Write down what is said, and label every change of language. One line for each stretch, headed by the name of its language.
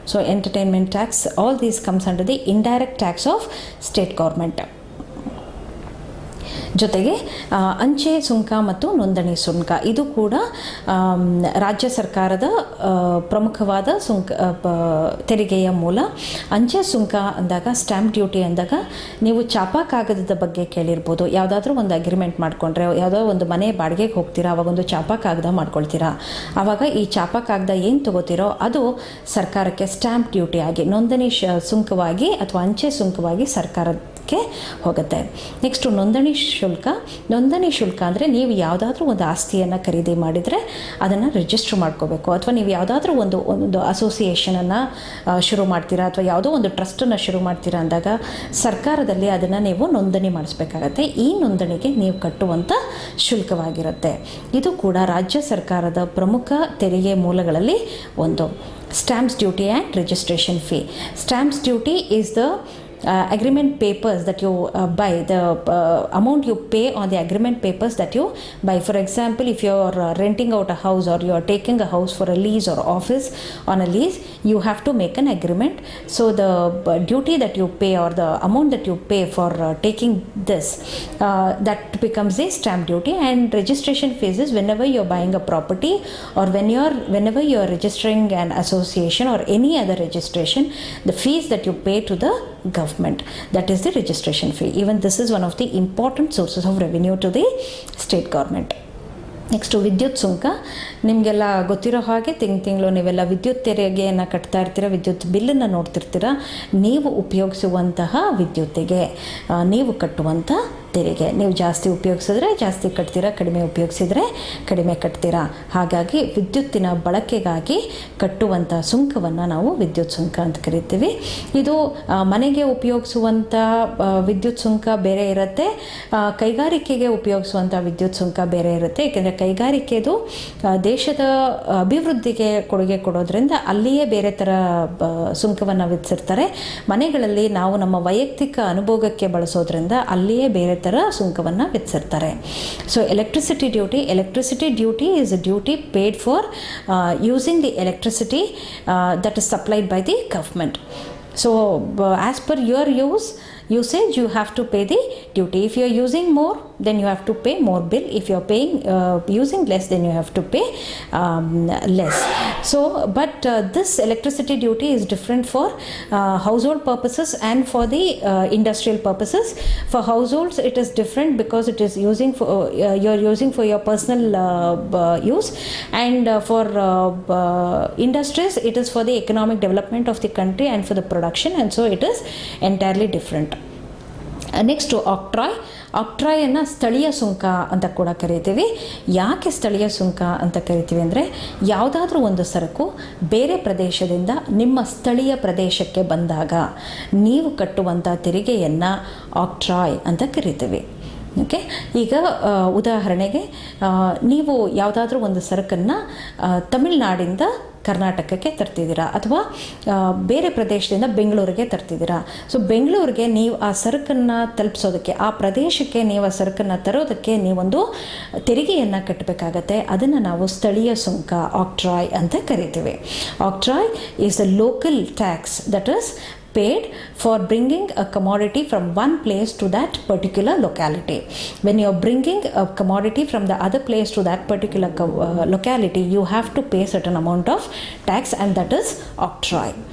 English: So entertainment tax, all these comes under the indirect tax of state government.
Kannada: ಜೊತೆಗೆ ಅಂಚೆ ಸುಂಕ ಮತ್ತು ನೋಂದಣಿ ಸುಂಕ, ಇದು ಕೂಡ ರಾಜ್ಯ ಸರ್ಕಾರದ ಪ್ರಮುಖವಾದ ಸುಂಕ ತೆರಿಗೆಯ ಮೂಲ. ಅಂಚೆ ಸುಂಕ ಅಂದಾಗ, ಸ್ಟ್ಯಾಂಪ್ ಡ್ಯೂಟಿ ಅಂದಾಗ, ನೀವು ಚಾಪಾ ಕಾಗದದ ಬಗ್ಗೆ ಕೇಳಿರ್ಬೋದು. ಯಾವುದಾದ್ರೂ ಒಂದು ಅಗ್ರಿಮೆಂಟ್ ಮಾಡಿಕೊಂಡ್ರೆ, ಯಾವುದೋ ಒಂದು ಮನೆ ಬಾಡಿಗೆಗೆ ಹೋಗ್ತೀರಾ, ಅವಾಗೊಂದು ಚಾಪಾ ಕಾಗದ ಮಾಡ್ಕೊಳ್ತೀರಾ. ಆವಾಗ ಈ ಚಾಪಾ ಕಾಗದ ಏನು ತಗೋತೀರೋ ಅದು ಸರ್ಕಾರಕ್ಕೆ ಸ್ಟ್ಯಾಂಪ್ ಡ್ಯೂಟಿ ಆಗಿ, ನೋಂದಣಿ ಸುಂಕವಾಗಿ ಅಥವಾ ಅಂಚೆ ಸುಂಕವಾಗಿ ಸರ್ಕಾರ ಕ್ಕೆ ಹೋಗುತ್ತೆ. ನೆಕ್ಸ್ಟು ನೋಂದಣಿ ಶುಲ್ಕ. ನೋಂದಣಿ ಶುಲ್ಕ ಅಂದರೆ ನೀವು ಯಾವುದಾದ್ರೂ ಒಂದು ಆಸ್ತಿಯನ್ನು ಖರೀದಿ ಮಾಡಿದರೆ ಅದನ್ನು ರಿಜಿಸ್ಟರ್ ಮಾಡ್ಕೋಬೇಕು, ಅಥವಾ ನೀವು ಯಾವುದಾದ್ರೂ ಒಂದು ಅಸೋಸಿಯೇಷನನ್ನು ಶುರು ಮಾಡ್ತೀರಾ ಅಥವಾ ಯಾವುದೋ ಒಂದು ಟ್ರಸ್ಟನ್ನು ಶುರು ಮಾಡ್ತೀರಾ ಅಂದಾಗ ಸರ್ಕಾರದಲ್ಲಿ ಅದನ್ನು ನೀವು ನೋಂದಣಿ ಮಾಡಿಸ್ಬೇಕಾಗತ್ತೆ. ಈ ನೋಂದಣಿಗೆ ನೀವು ಕಟ್ಟುವಂಥ ಶುಲ್ಕವಾಗಿರುತ್ತೆ. ಇದು ಕೂಡ ರಾಜ್ಯ ಸರ್ಕಾರದ ಪ್ರಮುಖ ತೆರಿಗೆ ಮೂಲಗಳಲ್ಲಿ ಒಂದು.
English: Stamps duty and registration fee. Stamps duty is the agreement papers that you buy, the amount you pay on the agreement papers that you buy. For example, if you are renting out a house or you are taking a house for a lease or office on a lease, you have to make an agreement. So the duty that you pay or the amount that you pay for taking this, that becomes a stamp duty. And registration fees is whenever you are buying a property or whenever you are registering an association or any other registration, the fees that you pay to the government, that is the registration fee. Even this is one of the important sources of revenue to the state government.
Kannada: Next ವಿದ್ಯುತ್ ಸುಂಕ. ನಿಮಗೆಲ್ಲ ಗೊತ್ತಿರೋ ಹಾಗೆ ತಿಂಗಳು ನೀವೆಲ್ಲ ವಿದ್ಯುತ್ ತೆರಿಗೆಯನ್ನು ಕಟ್ತಾ ಇರ್ತೀರ, ವಿದ್ಯುತ್ ಬಿಲ್ಲನ್ನು ನೋಡ್ತಿರ್ತೀರ. ನೀವು ಉಪಯೋಗಿಸುವಂತಹ ವಿದ್ಯುತ್ತಿಗೆ ನೀವು ಕಟ್ಟುವಂಥ ತೆರಿಗೆ. ನೀವು ಜಾಸ್ತಿ ಉಪಯೋಗಿಸಿದ್ರೆ ಜಾಸ್ತಿ ಕಟ್ತೀರಾ, ಕಡಿಮೆ ಉಪಯೋಗಿಸಿದರೆ ಕಡಿಮೆ ಕಟ್ತೀರಾ. ಹಾಗಾಗಿ ವಿದ್ಯುತ್ತಿನ ಬಳಕೆಗಾಗಿ ಕಟ್ಟುವಂಥ ಸುಂಕವನ್ನು ನಾವು ವಿದ್ಯುತ್ ಸುಂಕ ಅಂತ ಕರಿತೀವಿ. ಇದು ಮನೆಗೆ ಉಪಯೋಗಿಸುವಂಥ ವಿದ್ಯುತ್ ಸುಂಕ ಬೇರೆ ಇರುತ್ತೆ, ಕೈಗಾರಿಕೆಗೆ ಉಪಯೋಗಿಸುವಂಥ ವಿದ್ಯುತ್ ಸುಂಕ ಬೇರೆ ಇರುತ್ತೆ. ಏಕೆಂದರೆ ಕೈಗಾರಿಕೆದು ದೇಶದ ಅಭಿವೃದ್ಧಿಗೆ ಕೊಡುಗೆ ಕೊಡೋದ್ರಿಂದ ಅಲ್ಲಿಯೇ ಬೇರೆ ಥರ ಸುಂಕವನ್ನು ವಿಧಿಸಿರ್ತಾರೆ. ಮನೆಗಳಲ್ಲಿ ನಾವು ನಮ್ಮ ವೈಯಕ್ತಿಕ ಅನುಭೋಗಕ್ಕೆ ಬಳಸೋದ್ರಿಂದ ಅಲ್ಲಿಯೇ ಬೇರೆ ಥರ ಸುಂಕವನ್ನು ವಿಧಿಸಿರ್ತಾರೆ.
English: So electricity duty is a duty paid for using the electricity that is supplied by the government. So as per your usage you have to pay the duty. If you are using more, then you have to pay more bill. If you are paying using less, then you have to pay less. So but this electricity duty is different for household purposes and for the industrial purposes. For households it is different because it is using for you are using for your personal use, and for industries it is for the economic development of the country and for the production, and so it is entirely different.
Kannada: Next ಆಕ್ಟ್ರಾಯನ್ನು ಸ್ಥಳೀಯ ಸುಂಕ ಅಂತ ಕೂಡ ಕರಿತೀವಿ. ಯಾಕೆ ಸ್ಥಳೀಯ ಸುಂಕ ಅಂತ ಕರಿತೀವಿ ಅಂದರೆ, ಯಾವುದಾದ್ರೂ ಒಂದು ಸರಕು ಬೇರೆ ಪ್ರದೇಶದಿಂದ ನಿಮ್ಮ ಸ್ಥಳೀಯ ಪ್ರದೇಶಕ್ಕೆ ಬಂದಾಗ ನೀವು ಕಟ್ಟುವಂಥ ತೆರಿಗೆಯನ್ನು ಆಕ್ಟ್ರಾಯ್ ಅಂತ ಕರಿತೀವಿ. ಓಕೆ, ಈಗ ಉದಾಹರಣೆಗೆ ನೀವು ಯಾವುದಾದ್ರೂ ಒಂದು ಸರಕನ್ನು ತಮಿಳುನಾಡಿಂದ ಕರ್ನಾಟಕಕ್ಕೆ ತರ್ತಿದ್ದೀರಾ ಅಥವಾ ಬೇರೆ ಪ್ರದೇಶದಿಂದ ಬೆಂಗಳೂರಿಗೆ ತರ್ತಿದ್ದೀರಾ. ಸೊ ಬೆಂಗಳೂರಿಗೆ ನೀವು ಆ ಸರಕನ್ನು ತಲುಪಿಸೋದಕ್ಕೆ, ಆ ಪ್ರದೇಶಕ್ಕೆ ನೀವು ಆ ಸರಕನ್ನು ತರೋದಕ್ಕೆ ನೀವೊಂದು ತೆರಿಗೆಯನ್ನು ಕಟ್ಟಬೇಕಾಗತ್ತೆ. ಅದನ್ನು ನಾವು ಸ್ಥಳೀಯ ಸುಂಕ, ಆಕ್ಟ್ರಾಯ್ ಅಂತ ಕರಿತೀವಿ.
English: Octroi is the local tax that is paid for bringing a commodity from one place to that particular locality. When you are bringing a commodity from the other place to that particular locality, you have to pay certain amount of tax, and that is octroi.